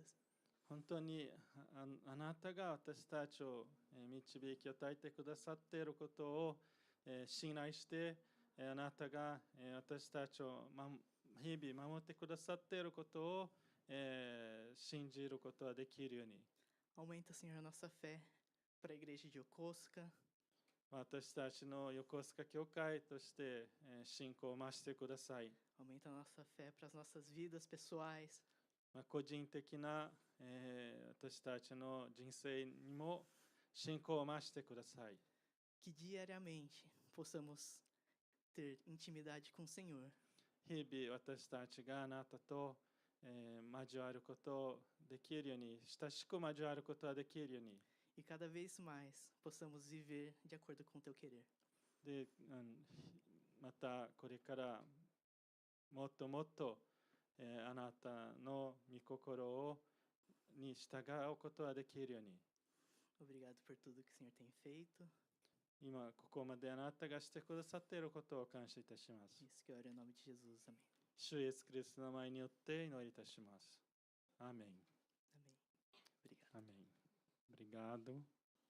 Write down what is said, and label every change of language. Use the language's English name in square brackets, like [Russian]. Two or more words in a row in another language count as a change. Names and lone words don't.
[Japanese] 本当にあなたが私たちを導き与えてくださっていることを信頼して、あなたが私たちを日々守ってくださっていることを信じることができるように。 [Portuguese] Aumenta, Senhor, nossa fé para a igreja de Yokosuka. [Japanese] 私たちの横須賀教会として信仰を増してください。 [Portuguese] Aumenta a nossa fé para as nossas vidas pessoais. [Japanese] 個人的な、私たちの人生にも信仰を増してください。 [Portuguese] Que diariamente possamos ter intimidade com o Senhor. [Japanese] 日々私たちがあなたと、交わることできるように、親しく交わることができるように。 [Portuguese] E cada vez mais possamos viver de acordo com o teu querer. [Japanese] で、またこれからもっともっと、あなたの御心に従うことができるように。 [Portuguese] Obrigado por tudo que o Senhor tem feito. [Japanese] 今ここまであなたがしてくださっていることを感謝いたします。 [Portuguese] Isso que eu oro em nome de Jesus. Amém. [Japanese] 主イエスキリストの名前によって祈りいたします。アーメン。 [Portuguese] Amém. Obrigado. Amém. Obrigado.